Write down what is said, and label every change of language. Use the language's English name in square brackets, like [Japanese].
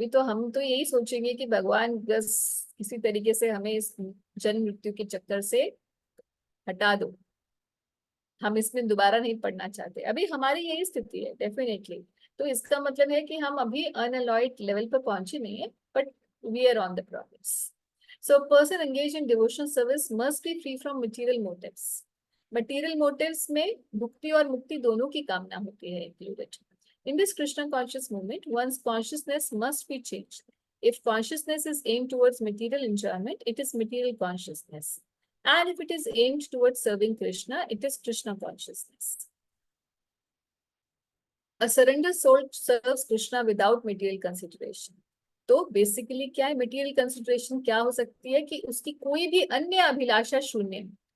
[Hindi] अभी तो हम तो यही सोचेंगे कि भगवान बस किसी तरीके से हमें इस जन्म मृत्यु के चक्कर से हटा दो, हम इसमें दोबारा नहीं पढ़ना चाहते। अभी हमारी यही स्थिति है डेफिनेटली। तो इसका मतलब है कि हम अभी अनअलॉयड लेवल पर पहुंचे नहीं है, [English] But we are on the progress. So a person engaged in devotional service must be free from material motives. [Hindi] Material motives में भुक्ति और मुक्ति दोनों की कामना होती है included. [English] In this Krishna conscious movement, one's consciousness must be changed. If consciousness is aimed towards material enjoyment, it is material consciousness. And if it is aimed towards serving Krishna, it is Krishna consciousness. A surrendered soul serves Krishna without material consideration. [Hindi] तो basically क्या है material consideration? क्या हो सकती है कि उसकी कोई भी अन्य अभिलाषा शून्य।